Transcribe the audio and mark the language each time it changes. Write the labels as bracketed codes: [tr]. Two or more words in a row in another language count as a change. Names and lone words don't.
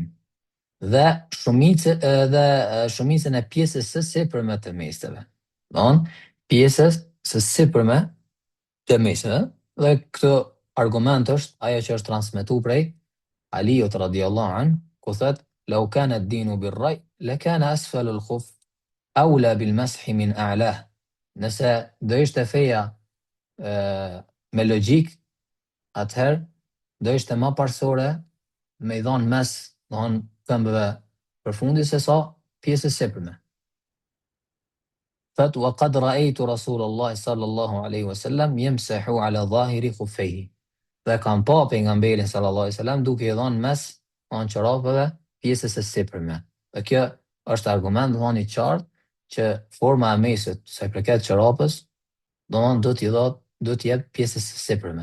[sq] Dhe shumicën e pjesës së sipërme të meseve. Don, pjesës së sipërme të meseve. Dhe këtë argument është ajo që është transmetuar prej Aliut [ar] رضي الله عنه, [sq] ku thot [ar] "لو كان الدين بالرأي لكان أسفل الخف أولى بالمسح من أعلاه." [sq] Nëse do ishte feja me logjik, atëherë do ishte më parsore me i dhonë mes, domethënë këmbëve përfundi se sa pjesës sipërme. Thot [ar] وقد رأيت رسول الله صلى الله عليه وسلم يمسح على ظاهر خفيه. [sq] Dhe kam pa pejgamberin [ar] صلى الله عليه وسلم [sq] duke i dhënë mes çorapeve pjesës së sipërme. Dhe kjo është argument domethënë i qartë që forma e mesit sa i përket çorapës, domethënë do t'i jep pjesës së sipërme.